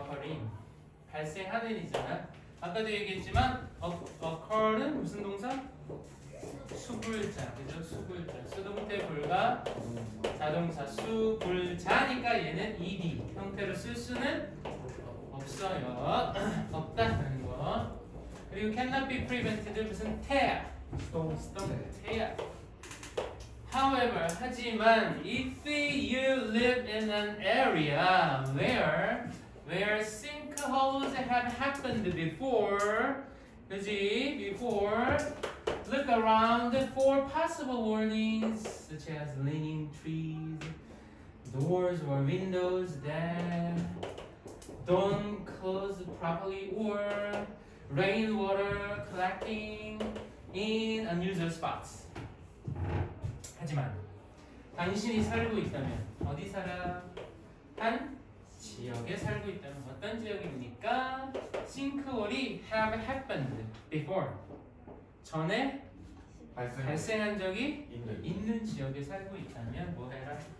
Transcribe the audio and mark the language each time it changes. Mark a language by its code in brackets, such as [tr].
[ko] occurring 발생하는 이잖아. 아까도 얘기했지만 occur는 무슨 동사? 수불자, 그죠? 수불자. 수동태 불가 자동사 수불자니까 얘는 ed 형태로 쓸 수는 없어요. 없다는 거. 그리고 [en] cannot be prevented [ko] 무슨 tear. 수동태야. [en] However, [ko] 하지만 [en] if you live in an area where sinkholes have happened before, [ko] 그지? [en] Before, look around for possible warnings such as leaning trees, doors or windows that don't close properly, or rainwater collecting in unusual spots. [ko] 하지만 당신이 살고 있다면 어디 살아? 한 지역에 살고 있다면 어떤 지역입니까? 싱크홀이 [en] have happened before [ko] 전에 발생한 적이 있는 지역에 살고 있다면 뭐 해라?